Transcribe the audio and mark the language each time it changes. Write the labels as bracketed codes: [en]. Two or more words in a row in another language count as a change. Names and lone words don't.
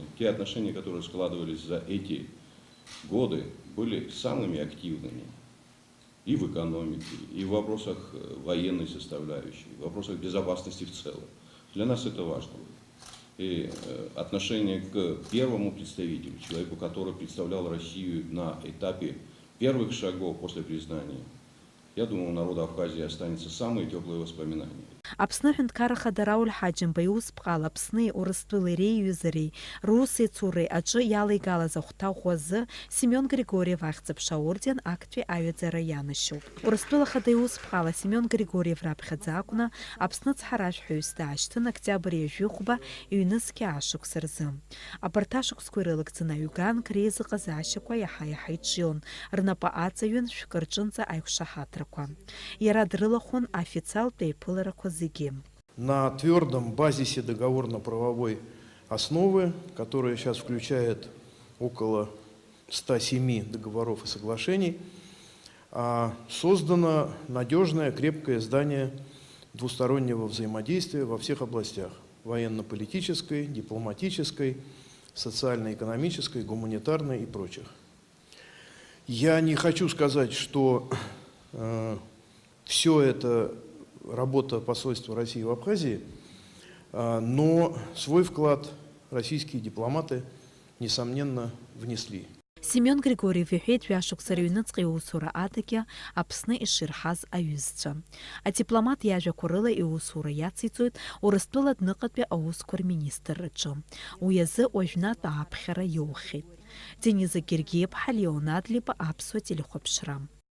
[ru] Те отношения, которые складывались за эти годы, были самыми активными и в экономике, и в вопросах военной составляющей, в вопросах безопасности в целом. Для нас это важно. И отношение к первому представителю, человеку, который представлял Россию на этапе первых шагов после признания, я думаю, у народа Абхазии останется самые теплые воспоминания. [ab] Аԥсны Аҳәынҭқарра Хада Рауль Ҳаџьымба иус бҟала Аԥсни Урыстәылеи реиҩызареи русеи цуреи аҿы иалеигалаз ахәҭахә азы Семион Григорьев ахьӡ-аԥша аорден актәи аҩаӡара ианашьоуп. Урыстәыла Хада иус бҟала Семион Григорьев раԥхьаӡа акәны Аԥсны цҳаражәҳәаҩыс даашьҭын октиабр ҩажәихәба иҩнызқьи ашықәса рзы. Абарҭ ашықәсқәа ирылагӡаны аҩганк реизыҟазаашьақәа иаҳа-иаҳа иҿион, рнапы аҵаҩын шәкы рҿынӡа аиқәшаҳаҭрақәа. Иара дрылахәын официалтә еиԥыларақәа. [ru] На твердом базисе договорно-правовой основы, которая сейчас включает около 107 договоров и соглашений, создано надежное, крепкое здание двустороннего взаимодействия во всех областях: военно-политической, дипломатической, социально-экономической, гуманитарной и прочих. Я не хочу сказать, что все это работа посольства России в Абхазии, но свой вклад российские дипломаты, несомненно, внесли. [ab] Семион Григорьев иҳәеит жәашықәса рыҩныҵҟа иусура адагьы Аԥсны иширҳаз аҩызцәа. Адипломат иажәақәа рыла иусура иациҵоит Урыстәыла адныҟатәи аусқәа рминистрраҿы. Уи азы уажәнатә ааԥхьара иоухьеит. Дениза Гергиев-ԥҳа, Леонад Липа, Аԥсуа телехәаԥшра.